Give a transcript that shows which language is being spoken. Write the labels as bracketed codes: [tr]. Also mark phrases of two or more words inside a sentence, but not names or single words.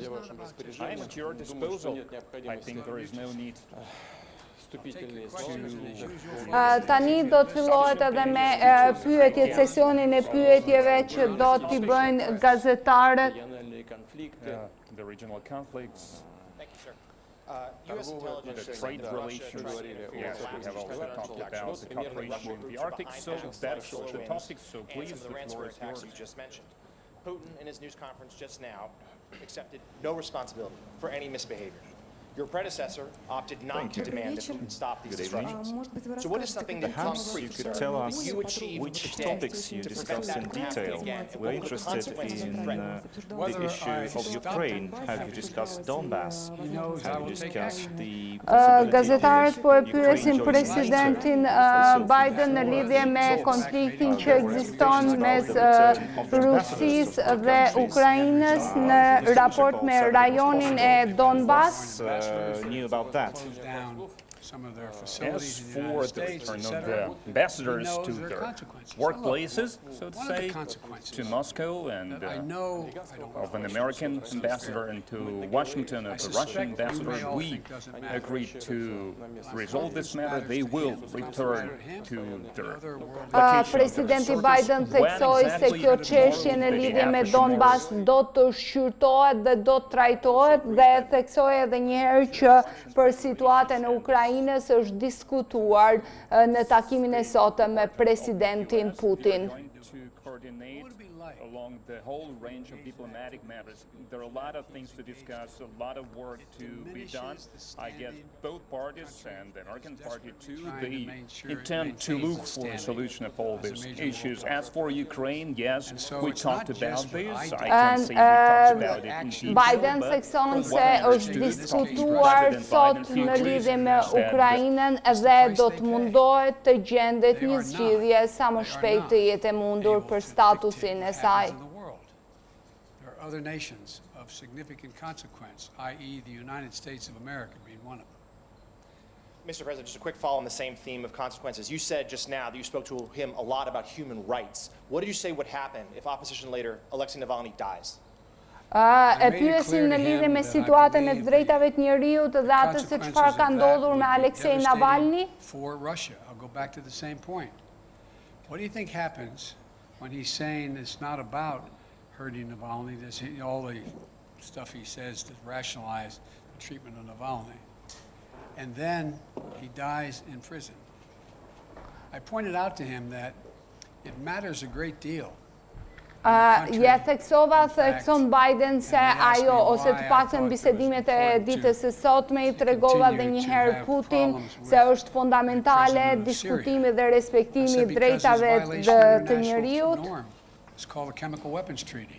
[en] I am at your disposal. I think there is no need [sq] Tani do të fillohet edhe me pyetjet, sesionin e pyetjeve që do t'i bëjnë gazetarët. [en] The regional conflicts. US intelligence The trade relations, yes, we have also talked about the cooperation in the Arctic, so that's the topic, so please, the floor is yours. just mentioned. Putin, in his news conference just now, accepted no responsibility for any misbehavior. Your predecessor opted not to demand that Putin stop these disruptions. So what is something that Perhaps you could tell us which topics you discussed in detail. We're interested in the issue of Ukraine. Have you discussed Donbass? Have you discussed the [sq] Gazetarët po e pyesin presidentin Biden në lidhje me konfliktin që ekziston mes Rusisë dhe Ukrainës në raport me rajonin e Donbass. [en] Knew about that. As for the return of the ambassadors to their workplaces, so to say, to Moscow, and of an American ambassador and to Washington and the Russian ambassador, we agreed to resolve this matter. They will return to their location. [sq] Presidenti Biden theksoi se kjo çështje në lidhje me Donbass do të shqyrtohet dhe do të trajtohet dhe theksoi edhe një herë që për situatën e Ukrainës është diskutuar në takimin e sotëm me presidentin Putin. [en] Along the whole range of diplomatic matters. There are a lot of things to discuss, a lot of work to be done. I guess both parties and the American party too, they intend to look for a solution of all these issues. As for Ukraine, yes, we talked about this. I can say we talked about it in detail. [sq] Biden thekson se është diskutuar sot në lidhje me Ukrainën dhe do të mundohet të gjendet një zgjidhje sa më shpejt të jetë e mundur për statusin e saj. [en] In the world. There are other nations of significant consequence, i.e. the United States of America being one of them. Mr. President, just a quick follow on the same theme of consequences. You said just now that you spoke to him a lot about human rights. What did you say would happen if opposition leader Alexei Navalny dies? [sq] E pyesin në lidhje me situatën e drejtave të njerëzit dhe atë se çfarë ka ndodhur me Alexei Navalny. [en] For Russia, I'll go back to the same point. What do you think happens when he's saying it's not about hurting Navalny, all the stuff he says to rationalize the treatment of Navalny, and then he dies in prison? I pointed out to him that it matters a great deal. [sq] Thekson Biden se ajo, ose të paktën bisedimet e ditës së sotme I tregova dhe një herë Putin se është fundamentale diskutimi dhe respektimi I drejtave të njeriut. [en] It's called the Chemical Weapons Treaty.